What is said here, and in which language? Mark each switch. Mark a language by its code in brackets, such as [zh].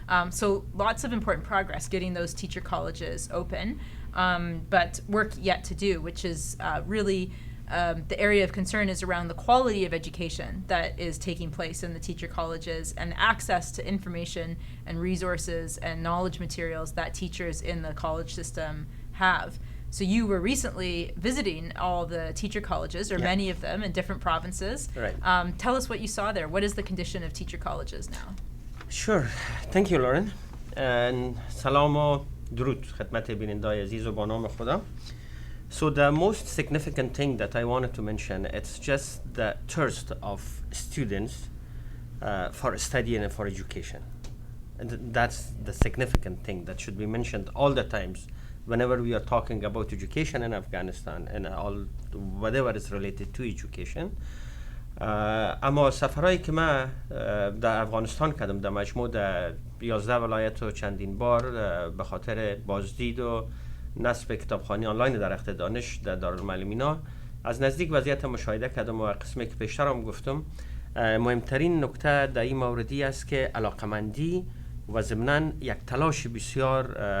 [en] So lots of important progress getting those teacher colleges open, but work yet to do, which is really the area of concern is around the quality of education that is taking place in the teacher colleges and access to information and resources and knowledge materials that teachers in the college system have. So you were recently visiting all the teacher colleges, or many of them, in different provinces. Right. Tell us what you saw there. What is the condition of teacher colleges now? Sure. Thank you, Lauren. And salam [fa] و درود خدمت بیننده‌های عزیز و با نام خدا. [en] So the most significant thing that I wanted to mention, it's just the thirst of students for study and for education. And that's the significant thing that should be mentioned all the times whenever we are talking about education in Afghanistan and all whatever is related to education. [fa] اما سفرهایی که من در افغانستان کردم در مجموع در 11 ولایت و چندین بار به خاطر بازدید و نصب کتابخوانی آنلاین در درخت دانش در دارالمعلمینا از نزدیک وضعیت مشاهده کردم و قسمی که پیشتر هم گفتم مهمترین نکته در این موردی است که علاقمندی و ضمناً یک تلاش بسیار